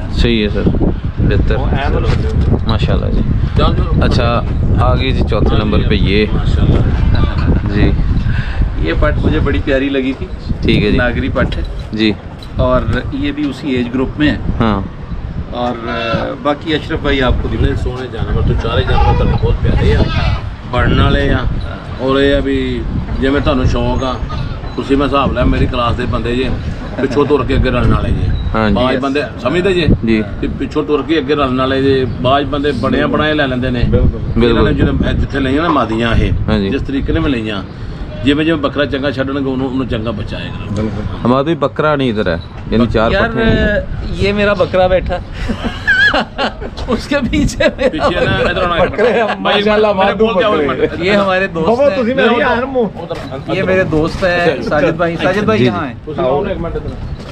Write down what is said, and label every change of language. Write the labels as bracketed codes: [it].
[hi] सही है सर, बेहतर माशाल्लाह जी। अच्छा आगे जी चौथे नंबर पे ये जी, ये पट मुझे बड़ी प्यारी लगी थी, ठीक है जी नागरी पट है जी, और ये भी उसी एज ग्रुप में है। हाँ और बाकी अशरफ भाई आपको दिखा [pa] ਬੜੇ ਸੋਹਣੇ ਜਾਨਵਰ ਤੋਂ ਚਾਰੇ ਜਾਨਵਰ ਤੁਹਾਨੂੰ ਬਹੁਤ ਪਿਆਰੇ ਆ ਪੜਨ ਵਾਲੇ ਆ ਔਰ ਇਹ ਆ ਵੀ ਜਿਵੇਂ ਤੁਹਾਨੂੰ ਸ਼ੌਂਕ ਆ ਤੁਸੀਂ ਮੈਂ ਹਿਸਾਬ ਲਿਆ ਮੇਰੀ ਕਲਾਸ ਦੇ ਬੰਦੇ ਜੇ ਪਿੱਛੋਂ ਤੁਰ ਕੇ ਅੱਗੇ ਰਲਣ ਵਾਲੇ ਜੇ ਹਾਂਜੀ। ਬਾਜ ਬੰਦੇ ਸਮਝਦੇ ਜੇ ਜੀ ਤੇ ਪਿੱਛੋਂ ਤੁਰ ਕੇ ਅੱਗੇ ਰਲਣ ਵਾਲੇ ਜੇ ਬਾਜ ਬੰਦੇ ਬਣਿਆ ਬਣਾਏ ਲੈ ਲੈਂਦੇ ਨੇ ਇਹਨਾਂ ਨੇ ਜਿਹੜੇ ਜਿੱਥੇ ਲਈਆਂ ਨਾ ਮਾਦੀਆਂ ਇਹ ਹਾਂਜੀ। ਜਿਸ ਤਰੀਕੇ ਨੇ ਮੈਂ ਲਈਆਂ ਜਿਵੇਂ ਜਿਵੇਂ ਬੱਕਰਾ ਚੰਗਾ ਛੱਡਣਗੇ ਉਹਨੂੰ ਚੰਗਾ ਬਚਾਏਗਾ [hi] हमारा भी बकरा नहीं इधर है, यानी 4 यार पट्टे हैं। ये मेरा बकरा बैठा उसके पीछे मेरा [pa] ਪਿੱਛੇ ਨਾ ਇਧਰ ਆਉਣਾ [hi] बकरे हैं, माशाल्लाह माधु ये हमारे दोस्त हैं, ये मेरे दोस्त हैं साजिद भाई। साजिद भाई जी, यहाँ हैं।